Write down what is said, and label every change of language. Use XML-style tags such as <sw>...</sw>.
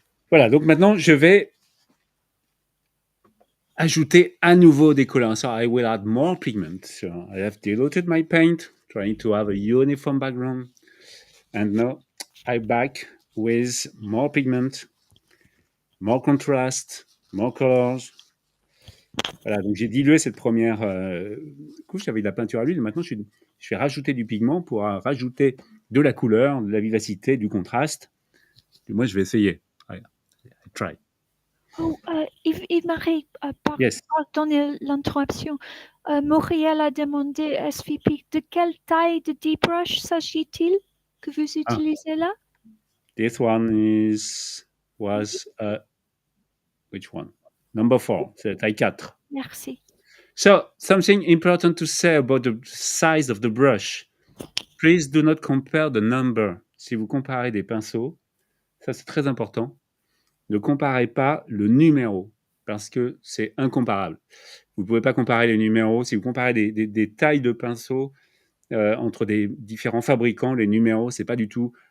<fr>Voilà, donc maintenant, je vais ajouter à nouveau des couleurs.</fr> <en>So I will add more pigment. So I have diluted my paint, trying to have a uniform background. And now I'm back with more pigment, more contrast, more colors.</en> <fr>Voilà, donc j'ai dilué cette première couche avec de la peinture à l'huile. Maintenant, je vais rajouter du pigment pour rajouter de la couleur, de la vivacité, du contraste. Et moi, je vais essayer.</fr> <en>I try.</en> <fr>Oh, Yves-Marie,</fr> <en>Yes.</en> <fr>pardon l'interruption. Muriel a demandé, SVP, de quelle taille de deep brush s'agit-il que vous utilisez là?</fr> <en>This one was which one? Number 4,</en> <fr>c'est taille 4. Merci.</fr> <en>So, something important to say about the size of the brush. Please do not compare the number.</en> <fr>Si vous comparez des pinceaux, ça c'est très important. Ne comparez pas le numéro, parce que c'est incomparable. Vous ne pouvez pas comparer les numéros. Si vous comparez des tailles de pinceaux entre des différents fabricants, les numéros, c'est pas du tout...</fr>